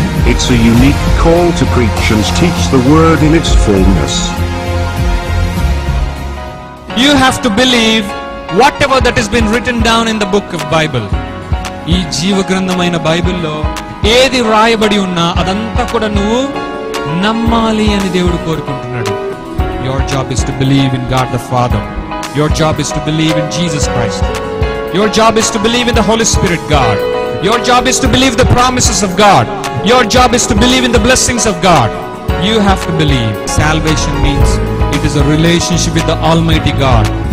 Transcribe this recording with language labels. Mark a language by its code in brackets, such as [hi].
[en] It's a unique call to preach and teach the word in its fullness. You have to believe whatever that has been written down in the book of Bible. [te] ఈ జీవగ్రంథమైన బైబిల్లో ఏది రాయబడి ఉన్నా అదంతా కూడా నువ్వు నమ్మాలి అని దేవుడు కోరుకుంటున్నాడు. [en] Your job is to believe in God the Father. Your job is to believe in Jesus Christ. Your job is to believe in the Holy Spirit God. Your job is to believe the promises of God. Your job is to believe in the blessings of God. You have to believe. Salvation means it is a relationship with the Almighty God.